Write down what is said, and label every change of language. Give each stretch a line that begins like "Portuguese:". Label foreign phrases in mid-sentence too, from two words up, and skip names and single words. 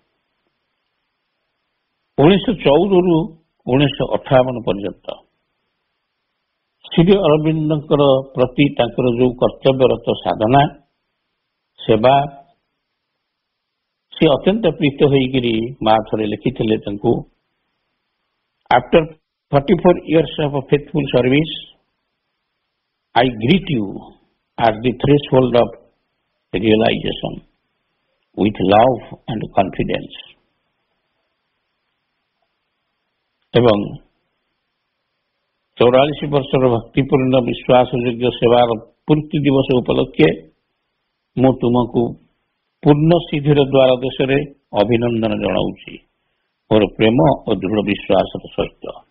Odia: 1914ରୁ 1958 ପର୍ଯ୍ୟନ୍ତ ଶ୍ରୀ ଅରବିନ୍ଦଙ୍କର ପ୍ରତି ତାଙ୍କର ଯୋଉ କର୍ତ୍ତବ୍ୟରତ ସାଧନା ସେବା, ସେ ଅତ୍ୟନ୍ତ ପ୍ରୀତ ହୋଇକରି ମା ଥରେ ଲେଖିଥିଲେ ତାଙ୍କୁ,
English: ଆଫ୍ଟର 44 years of faithful service, I greet you at the threshold of realization with love and confidence।
Odia: ଏବଂ 44 ବର୍ଷର ଭକ୍ତିପୂର୍ଣ୍ଣ ବିଶ୍ୱାସଯୋଗ୍ୟ ସେବାର ପୂର୍ତ୍ତି ଦିବସ ଉପଲକ୍ଷେ ମୁଁ ତୁମକୁ ପୂର୍ଣ୍ଣ ସିଦ୍ଧିର ଦ୍ୱାର ଦେଶରେ ଅଭିନନ୍ଦନ ଜଣାଉଛି ମୋର ପ୍ରେମ ଓ ଦୃଢ଼ ବିଶ୍ୱାସର ସହିତ।